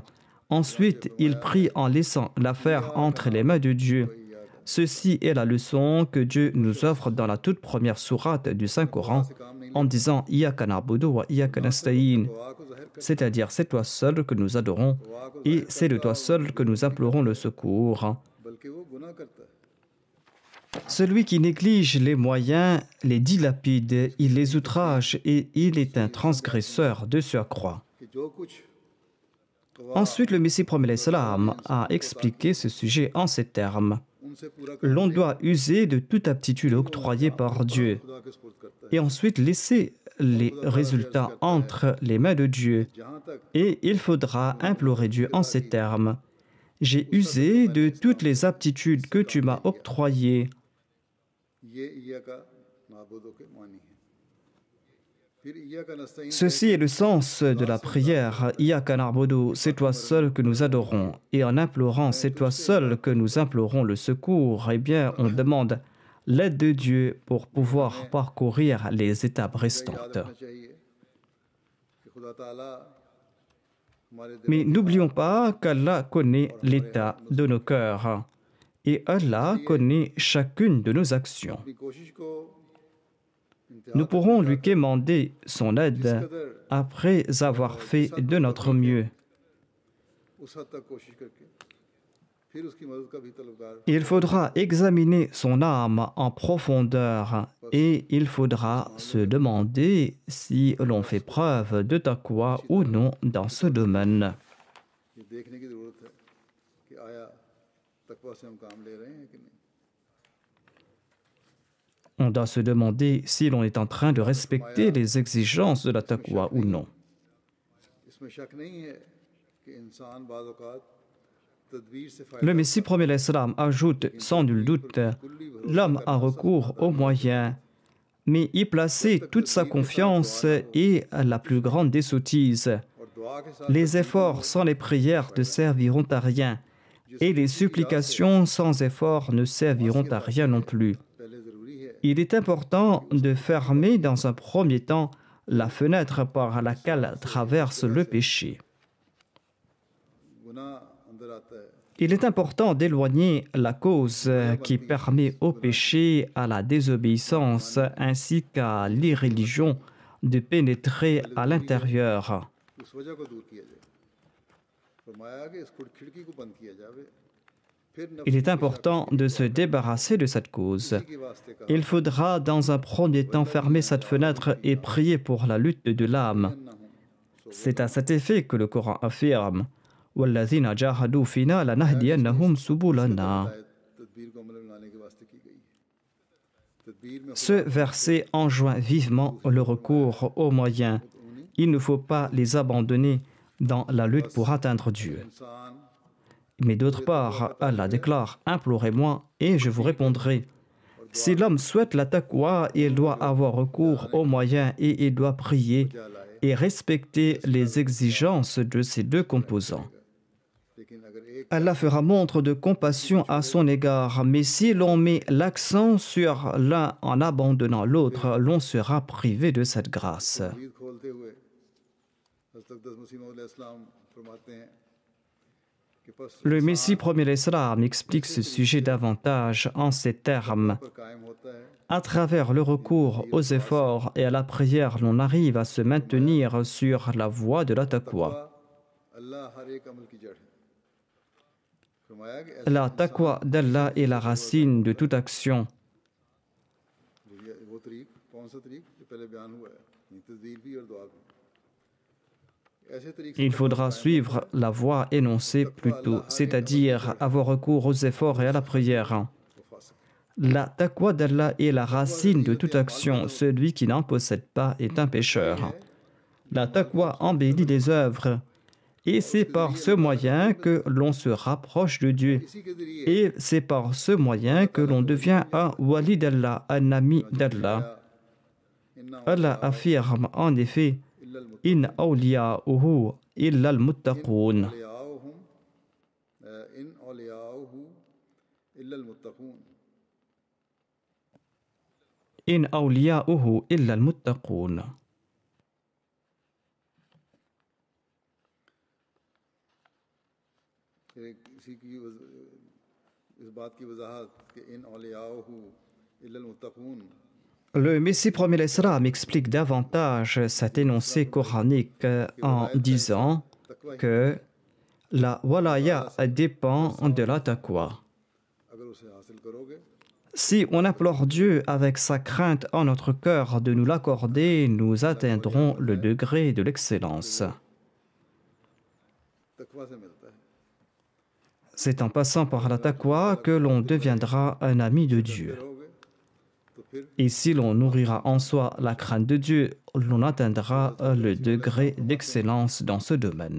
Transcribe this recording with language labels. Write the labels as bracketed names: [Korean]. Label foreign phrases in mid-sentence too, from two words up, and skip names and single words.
[French] Ensuite, il prie en laissant l'affaire entre les mains de Dieu. Ceci est la leçon que Dieu nous offre dans la toute première sourate du Saint-Coran en disant « [Arabic] إياك نعبد وإياك نستعين » [Urdu] دعا کو ظاہر کر [French] c'est-à-dire c'est toi seul que nous adorons et c'est de toi seul que nous implorons le secours. [Urdu] بلکہ وہ گناہ کرتا ہے [French] Celui qui néglige les moyens les dilapide, il les outrage et il est un transgresseur de surcroît. [Urdu] کہ جو کچھ [French] Ensuite, le Messie premier l'Islam a expliqué ce sujet en ces termes. [Urdu] ان سے پورا [French] L'on doit user de toute aptitude octroyée par Dieu [Urdu] خدا کے سپرد کرتا ہے [French] et ensuite laisser les résultats entre les mains de Dieu. [Urdu] جہاں تک [French] Et il faudra implorer Dieu en ces termes. J'ai usé de toutes les aptitudes que tu m'as octroyées. [Urdu] یہ [Arabic] إياك نعبد [Urdu] کے معنی ہے پھر [Arabic] إياك نستعين [French] Ceci est le sens de la prière. [Arabic] إياك نعبد, [French] c'est toi seul que nous adorons. Et en implorant, c'est toi seul que nous implorons le secours. Eh bien, on demande l'aide de Dieu pour pouvoir parcourir les étapes [Urdu] याद [French] restantes. [Urdu] رکھنا چاہیے کہ خدا تعالیٰ ہمارے دل [French] Mais n'oublions pas qu'Allah connaît l'état de nos cœurs. Et Allah connaît chacune de nos actions. [Urdu] کی کوشش کو [French] Nous pourrons lui quémander son aide après avoir fait de notre mieux. [Urdu] اس حد تک کوشش کر کے پھر اس کی مدد کا بھی طلبگار [French] Il faudra examiner son âme en profondeur et il faudra se demander si l'on fait preuve de taqwa ou non dans ce domaine. [Urdu] یہ دیکھنے کی ضرورت ہے کہ آیا تقویٰ سے ہم کام لے رہے ہیں کہ نہیں [French] On doit se demander si l'on est en train de respecter les exigences de la taqwa ou non. [Urdu] اس میں شک نہیں ہے کہ انسان بعض اوقات تدبیر سے [French] Le Messie premier l'Islam ajoute sans nul doute, l'homme a recours aux moyens, mais y placer toute sa confiance est la plus grande des sottises. [Urdu] اور دعا کے ساتھ [French] Les efforts sans les prières ne serviront à rien, et les supplications sans effort ne serviront à rien non plus. [Urdu] پہلے ضروری ہے [French] Il est important de fermer dans un premier temps la fenêtre par laquelle traverse le péché. [Urdu] گناہ اندر آتا ہے [French] Il est important d'éloigner la cause qui permet au péché, à la désobéissance ainsi qu'à l'irréligion de pénétrer à l'intérieur. [Urdu] اس وجہ کو دور کیا جائے فرمایا کہ اس کھڑکی کو بند کیا جاوے پھر [French] Il est important de se débarrasser de cette cause. [Urdu] نفس کے واسطے کا [French] Il faudra dans un premier temps fermer cette fenêtre et prier pour la lutte de l'âme. [Urdu] نہ ہو [French] C'est à cet effet que le Coran affirme وَالَّذِينَ جَاهَدُوا فِينَا لَنَهْدِيَنَّهُمْ سُبُلَنَا. [Urdu] تدبیر کو عمل میں لانے کے واسطے کی گئی ہے تدبیر میں [French] Ce verset enjoint vivement le recours aux moyens. Il ne faut pas les abandonner dans la lutte pour atteindre Dieu. [Urdu] इंसान [French] Mais d'autre part, Allah déclare « Implorez-moi et je vous répondrai ». Si l'homme souhaite la taqwa, il doit avoir recours aux moyens et il doit prier et respecter les exigences de ces deux composants. [Urdu] لیکن اگر ایک [French] Allah fera montre de compassion à son égard, mais si l'on met l'accent sur l'un en abandonnant l'autre, l'on sera privé de cette grâce. [Urdu] تدبیر کھولتے ہوئے حضرت اقدس مسیح موعود علیہ السلام فرماتے ہیں کہ بس [French] Le Messie premier l'Islam explique ce sujet davantage en ces termes. [Urdu] پر قائم ہوتا ہے [French] À travers le recours aux efforts et à la prière, l'on arrive à se maintenir sur la voie de la taqwa. [Urdu] اللہ ہر ایک عمل کی جڑ ہے فرمایا کہ [French] La taqwa d'Allah est la racine de toute action. [Urdu] وہ طریق کون سا طریق جو پہلے بیان ہوا ہے تزدیر بھی اور دعا بھی ایسے طریق سے [French] Il faudra suivre la voie énoncée plus tôt, c'est-à-dire avoir recours aux efforts et à la prière. [Urdu] وہ فاسق [French] La taqwa d'Allah est la racine de toute action. Celui qui n'en possède pas est un pécheur. La taqwa embellit les œuvres. Et c'est par ce moyen que l'on se rapproche de Dieu. [Urdu] اسی کے ذریعے [French] Et c'est par ce moyen que l'on devient un wali d'Allah, un ami d'Allah. [Urdu] इन्ना [French] Allah affirme en effet [Arabic] إن أولياؤه إلا المتقون. أولياؤهم إن أولياؤه إلا المتقون إن أولياؤه إلا المتقون. [Urdu] اسی کی اس بات کی وضاحت کہ [Arabic] إن أولياؤه إلا المتقون [French] Le Messie premier l'Islam explique davantage cet énoncé coranique en disant que la walaya dépend de la taqwa. [Urdu] اگر اسے حاصل کرو گے [French] Si on implore Dieu avec sa crainte en notre cœur de nous l'accorder, nous atteindrons le degré de l'excellence. [Urdu] تقویٰ سے ملتا ہے [French] C'est en passant par la taqwa que l'on deviendra un ami de Dieu. [Urdu] رہو گے تو پھر [French] Et si l'on nourrira en soi la crainte de Dieu, l'on atteindra le degré d'excellence dans ce domaine.